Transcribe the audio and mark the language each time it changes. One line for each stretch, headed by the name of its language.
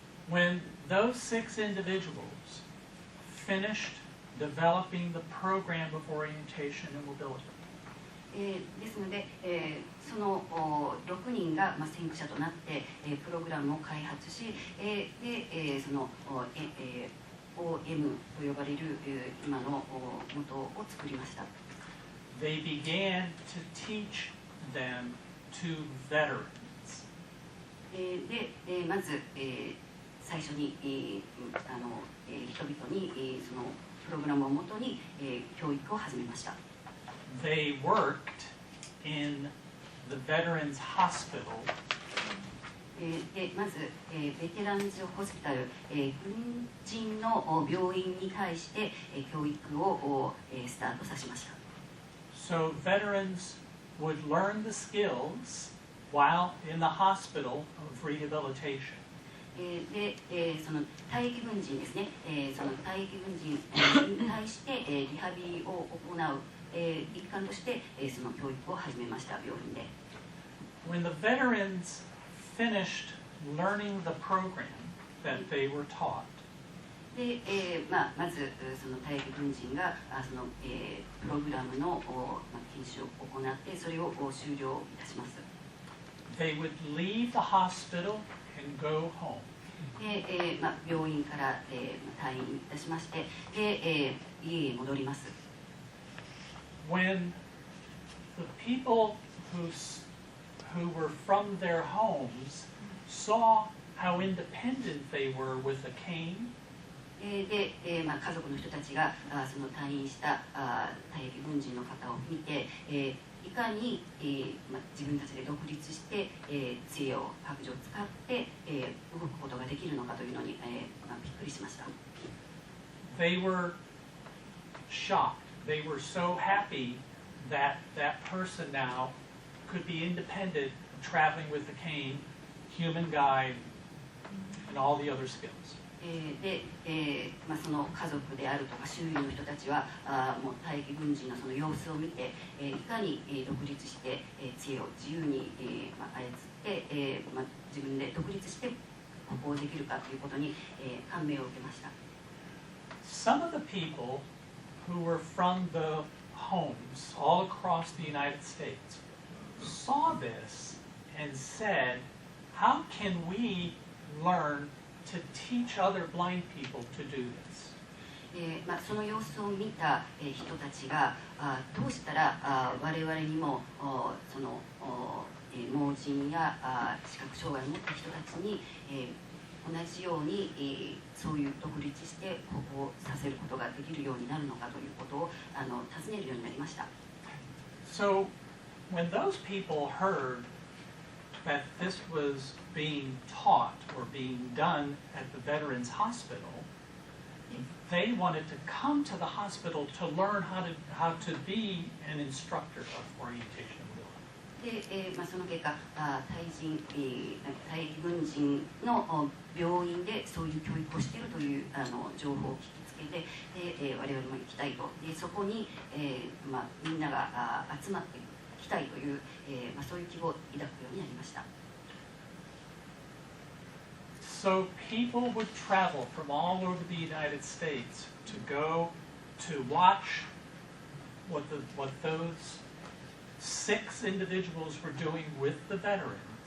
English: When those 6 individuals finished developing the program of orientation and mobility,
Japanese: ですので、その6人が、先駆者となって、プログラムを開発し、で、その、OM と呼ばれる今の元を作りました。
English: they began to teach them to veterans.
Japanese: で、まず、最初に、人々に、そのプログラムをもとに、教育を始めました。
English: They worked in the Veterans Hospital.
Japanese: でまず、ベテランズホスピタル、軍人の病院に対して、教育を、スタートさせました。
English: So veterans would learn the skills while in the hospital of rehabilitation.
Japanese: で、その退役軍人ですね、その退役軍人に対して、リハビリを行う、一環として、その教育を始めました、病院で。
English: When the veterans finished learning the program that they were taught,
Japanese: で、まずその退役軍人がその、プログラムの、研修を行ってそれを終了いたします。
English: they would leave the hospital and go home.
Japanese: で、病院から、退院いたしまして、で、家へ戻ります。
English: When the people who who were from their homes saw how independent they were with a cane.
Japanese: で、家族の人たちがその退院した退役軍人の方を見て、いかに、自分たちで独立して、杖を白杖を使って、動くことができるのかというのに、びっくりしました。
English: They were shocked. They were so happy that that person now could be independent, traveling with a cane, human guide, and all the other skills.
Japanese: で、その家族であるとか周囲の人たちはもう退役軍人のその様子を見て、いかに、独立して、杖を自由に、操って、自分で独立して歩行できるかということに、感銘を受けました。
English: Some of the people who were from the homes all across the United States saw this and said, how can we learn to teach other blind people to do this?
Japanese: その様子を見た人たちがどうしたら我々にもその盲人や視覚障害を持った人たちに同じようにそういう独立して歩行させることができるようになるのかということを尋ねるようになりました。
English: So when those people heard that this was being taught or being done at the Veterans Hospital, they wanted to come to the hospital to learn how to be an instructor of orientation and wheeling.
Japanese: で、その結果退役軍人の病院でそういう教育をしているという情報を聞きつけて、で、我々も行きたいと、でそこに、みんなが集まってきたいという、そういう希望を抱くようになりました。
English: So people would travel from all over the United States to go to watch what those 6 individuals were doing with the veterans.